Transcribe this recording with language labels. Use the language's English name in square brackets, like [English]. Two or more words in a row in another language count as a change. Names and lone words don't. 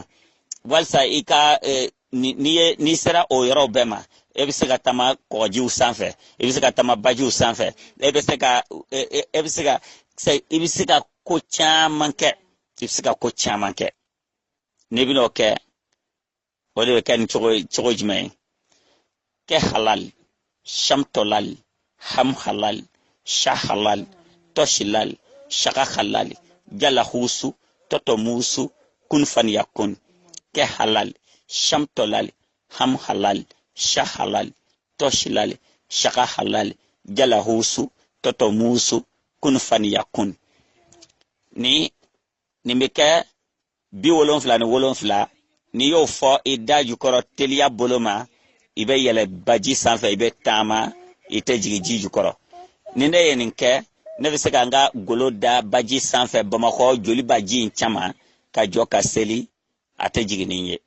[Bambara] Walsa i ka ni sera o yɔrɔ bɛɛ ma, e bɛ se ka tama kɔgɔjiw sanfɛ, e bɛ se ka tama bajiw sanfɛ, e bɛ se ka ko caman kɛ, i bɛ se ka ko caman kɛ. N'i bɛ n'o kɛ, o de bɛ kɛ ni cogo jumɛn ye? Kɛ halal, sham tolal, ham halal, sha halal, toshilal, shaka halal, jala husu, toto musu, kun fan yakun. Kɛ halal, sham tolal, ham halal, sha halal, toshilal, shaka halal, jala husu, toto musu, kun fan yakun. Ni bɛ kɛ 77 ni y'o fɔ i da jukɔrɔ teliya bolo ma, i bɛ yɛlɛ baji sanfɛ, i bɛ taama, i tɛ jigin ji jukɔrɔ. Ni ne ye nin kɛ, ne bɛ se ka n ka golo da baji sanfɛ Bamakɔ joli baji in caman ka jɔ ka seli, a tɛ jigin ni ye.